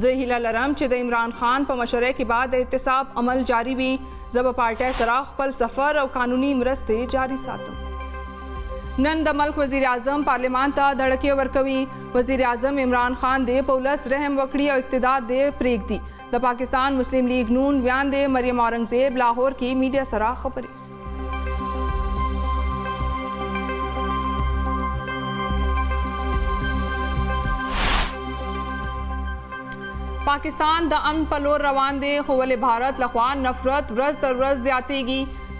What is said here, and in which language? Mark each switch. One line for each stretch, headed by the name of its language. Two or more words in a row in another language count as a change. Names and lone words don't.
Pashto: زه هیله لرم چې د عمران خان په مشورې کې بعد د احتساب عمل جاری وي. زه به پارټۍ سره خپل سفر او قانوني مرستې جاری ساتم. نن د ملک وزیر اعظم پارلیمان ته دړکې ورکوي. وزیر اعظم عمران خان دې په ولس رحم وکړي او اقتدار دې پرېږدي. د پاکستان مسلم لیگ نون ویان دے مریم اورنگزیب لاہور کی میڈیا سرا خبری. پاکستان د امن په لور روان دی، خو ولې بھارت لخوا نفرت ورځ تر ورځ زیاتېږي.